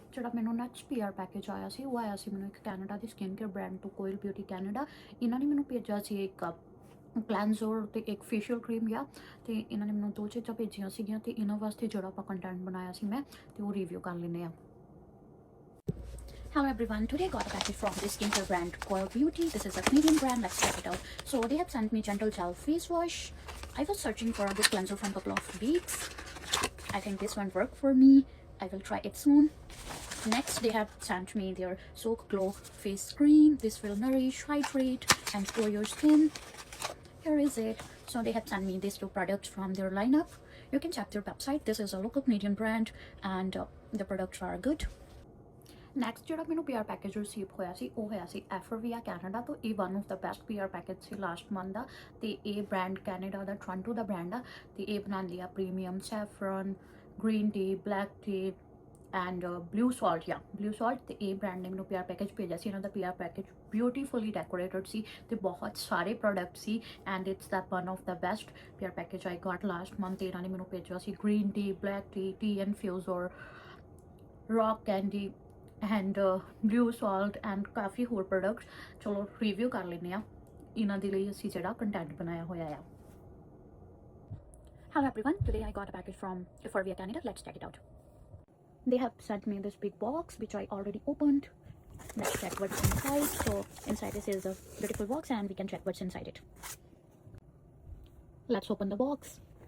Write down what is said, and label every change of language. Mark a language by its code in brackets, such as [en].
[pa] ਜਿਹੜਾ ਮੈਨੂੰ next PR package ਆਇਆ ਸੀ ਉਹ ਆਇਆ ਸੀ ਮੈਨੂੰ ਇੱਕ ਕੈਨੇਡਾ ਦੀ ਸਕਿਨ ਕੇਅਰ ਬ੍ਰਾਂਡ ਤੋਂ, ਕੋਇਲ ਬਿਊਟੀ ਕੈਨੇਡਾ। ਇਹਨਾਂ ਨੇ ਮੈਨੂੰ ਭੇਜਿਆ ਸੀ ਇੱਕ ਕਲੈਂਜ਼ਰ ਤੇ ਇੱਕ ਫੇਸ਼ੀਅਲ ਕਰੀਮ ਆ। ਤੇ ਇਹਨਾਂ ਨੇ ਮੈਨੂੰ 2 ਚੀਜ਼ਾਂ ਭੇਜੀਆਂ ਸੀਗੀਆਂ, ਤੇ ਇਹਨਾਂ ਵਾਸਤੇ ਜਿਹੜਾ ਆਪਾਂ ਕੰਟੈਂਟ ਬਣਾਇਆ ਸੀ ਮੈਂ, ਤੇ ਉਹ ਰਿਵਿਊ ਕਰ ਲੈਂਦੇ ਆ। [en] Hello everyone, today I got a package from this skincare brand Coil Beauty. This is a Canadian brand, let's check it out. So they have sent me Gentle Gel face wash. I was searching for this cleanser from a couple of weeks. I think this one worked for me. I will try it soon. Next they have sent me their Soak Glow face cream. This will nourish, hydrate and glow your skin. Here is it. So they have sent me these 2 products from their lineup. You can check their website. This is a local Canadian brand and the products are good. [pa] Next ਜਿਹੜਾ ਮੈਨੂੰ PR package receive ਹੋਇਆ ਸੀ ਉਹ ਹੋਇਆ ਸੀ ਐਫਰਵੀਆ Canada ਤੋਂ। ਇਹ [en] one of the best PR package [pa] ਸੀ last month ਦਾ। ਤੇ ਇਹ brand Canada ਦਾ Toronto ਦਾ brand ਆ। ਤੇ ਇਹ ਬਣਾਉਂਦੀ ਆ premium saffron, green tea, black tea and blue salt blue salt. ਤੇ ਇਹ ਬ੍ਰਾਂਡ ਨੇ ਮੈਨੂੰ ਪੀਆਰ ਪੈਕੇਜ ਭੇਜਿਆ ਸੀ। ਇਹਨਾਂ ਦਾ ਪੀਆਰ ਪੈਕੇਜ ਬਿਊਟੀਫੁਲੀ ਡੈਕੋਰੇਟਡ ਸੀ ਤੇ ਬਹੁਤ ਸਾਰੇ product ਸੀ, [en] And it's the one of the best PR package I got last month. [pa] ਇਹਨਾਂ ਨੇ ਮੈਨੂੰ ਭੇਜਿਆ ਸੀ green tea, black tea ਇਨਫਿਊਜ਼ਰ, rock candy and blue salt and ਕਾਫੀ ਹੋਰ ਪ੍ਰੋਡਕਟਸ। ਚਲੋ ਰਿਵਿਊ ਕਰ ਲੈਂਦੇ ਆ ਇਹਨਾਂ ਦੇ ਲਈ ਅਸੀਂ ਜਿਹੜਾ ਕੰਟੈਂਟ ਬਣਾਇਆ ਹੋਇਆ ਆ। [en] Hello everyone, today I got a package from Euphoria Canada. Let's check it out. They have sent me this big box which I already opened. Let's check what's inside. So inside this is a beautiful box and we can check what's inside it. Let's open the box.